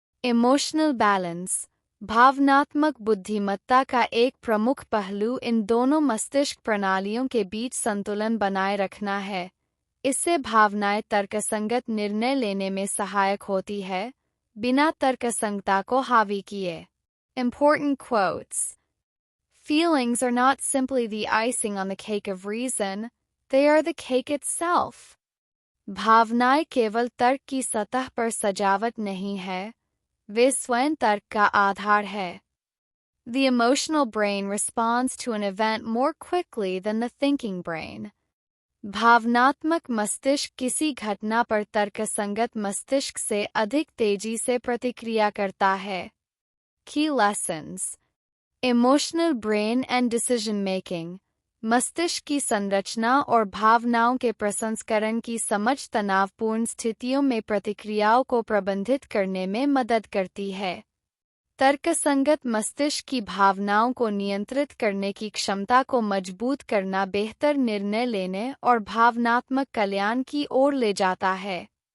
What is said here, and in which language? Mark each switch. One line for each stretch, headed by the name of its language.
Hindi: Emotional balance. भावनात्मक बुद्धिमत्ता का एक प्रमुख पहलू इन दोनों मस्तिष्क प्रणालियों के बीच संतुलन बनाए रखना है। इससे भावनाएं तर्कसंगत निर्णय लेने में सहायक होती है, बिना तर्कसंगता को हावी किए।
English: Important quotes. Feelings are not simply the icing on the cake of reason, they are the cake itself.
Hindi: भावनाएं केवल तर्क की सतह पर सजावट नहीं है, वे स्वयं तर्क का आधार है।
English: The emotional brain responds to an event more quickly than the thinking brain.
Hindi: भावनात्मक मस्तिष्क किसी घटना पर तर्कसंगत मस्तिष्क से अधिक तेजी से प्रतिक्रिया करता है।
English: Key lessons. Emotional brain and decision making.
Hindi: मस्तिष्क की संरचना और भावनाओं के प्रसंस्करण की समझ तनावपूर्ण स्थितियों में प्रतिक्रियाओं को प्रबंधित करने में मदद करती है। तर्कसंगत मस्तिष्क की भावनाओं को नियंत्रित करने की क्षमता को मजबूत करना बेहतर निर्णय लेने और भावनात्मक कल्याण की ओर ले जाता है।